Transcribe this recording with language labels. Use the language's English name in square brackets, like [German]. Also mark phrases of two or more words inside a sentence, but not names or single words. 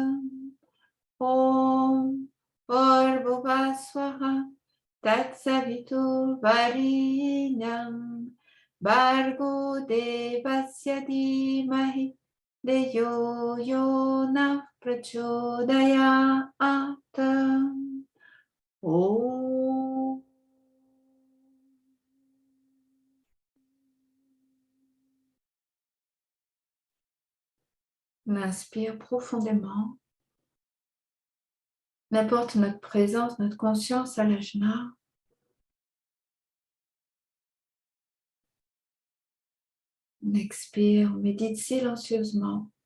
[Sanskrit] Om Bharbhuvasvaha Tatsaviturvarenyam Bhargo devasya dhimahi Deyo yonah prachodayat. Om. [French] On inspire profondément. On apporte notre présence, notre conscience à l'ajna. On expire, on médite silencieusement.